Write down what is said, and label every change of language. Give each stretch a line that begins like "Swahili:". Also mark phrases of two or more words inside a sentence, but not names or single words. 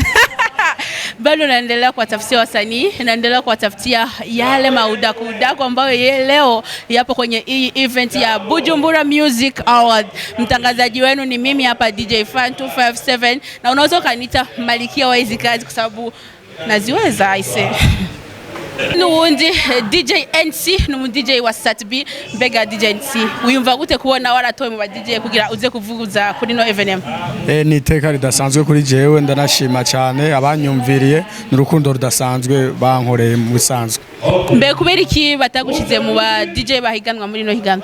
Swahili: Bado naendelea kuwatafutia wasanii, naendelea kuwatafutia yale maudaku ambayo leo yapo kwenye hii event ya Bujumbura Music Award. Mtangazaji wenu ni mimi hapa DJ Fan 257, na unaweza kanita malikia wa hizi kazi kwa sababu naziweza aise.
Rundi: Nuundi DJ NC no DJ wa Satb mbega DJ NC uyumva gute kubona waratoye mu ba DJ kugira uze kuvuguza kuri no evenement? Ni iteka ridasanzwe kuri jewe, ndanashima cyane abanyumviriye n'urukundo rudasanzwe bankoreye mu bisanzwe. Mbe kubera iki batagushize mu ba DJ bahiganwa muri no higanwa?